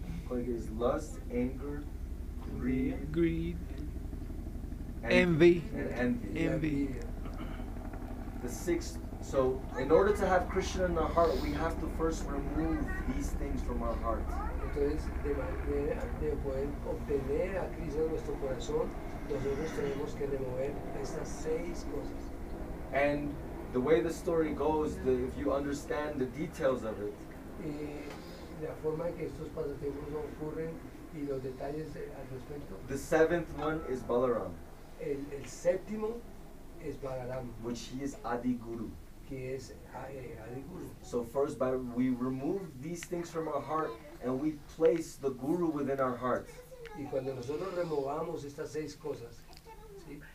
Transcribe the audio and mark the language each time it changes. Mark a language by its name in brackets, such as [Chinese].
[English] Like is lust, anger, greed, envy, and [Spanish] y la [English] Envy. [Spanish] envidia. [English] The 6. So, in order to have Krishna in our heart, we have to first remove these things from our heart. [Spanish] Entonces, de manera de poder obtener a Cristo en nuestro corazón, nosotros tenemos que remover estas 6 cosas. [English] And the way the story goes, if you understand the details of it, [Spanish] Y la forma en que estos pasatiempos ocurren y los detalles al respecto, [English] the 7th one is Balaram, [Spanish] el 7º es Balaram, [English] which he is Adi Guru. [Spanish] que es Adi Guru. [English] So first, we remove these things from our heart and we place the Guru within our heart. [Spanish] Y cuando nosotros removamos estas 6 cosas, ¿sí?